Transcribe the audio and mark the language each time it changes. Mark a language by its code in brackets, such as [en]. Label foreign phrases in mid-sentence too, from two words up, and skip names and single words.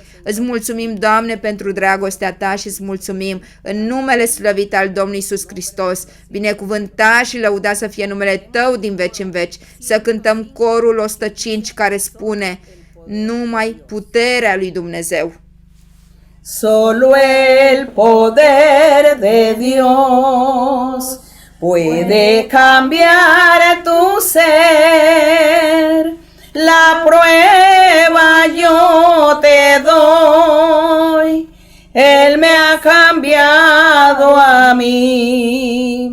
[ro] Îți mulțumim, Doamne, pentru dragostea Ta și îți mulțumim în numele slăvit al Domnului Iisus Hristos, binecuvântat și lăudat să fie numele Tău din veci în veci. Să cântăm corul 105 care spune: numai puterea lui Dumnezeu. [es] Solo el poder de Dios puede cambiar tu ser. La prueba yo te doy, Él me ha cambiado a mí.